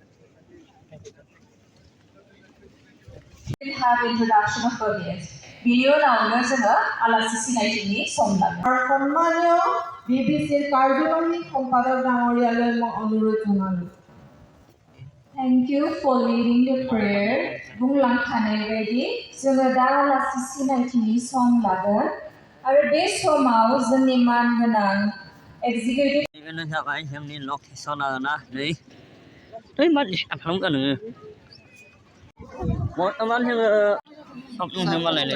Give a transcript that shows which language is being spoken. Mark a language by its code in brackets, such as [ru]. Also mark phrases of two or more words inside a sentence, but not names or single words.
[en] have introduction of our guest. [brx] Video नावनो जोङो आलासि सिनायथिनि सम लागोन। [as] সম্মানীয় বিবিসির কার্যবাহী সম্পাদক ডাঙৰীয়ালৈ মই অনুৰোধ জনালো। [en] Thank you for leading the prayer. [brx] बुंलांखानाय बायदि जोङो दा आलासि सिनायथिनि सम लागोन आरो बे समाव जोंनि मानगोनां एक्जिकिउटिभ बेनो जाबाय जोंनि लकेसन आरोना नै मा खालाम गानो बर्तमान जोङो सपन जों मालायले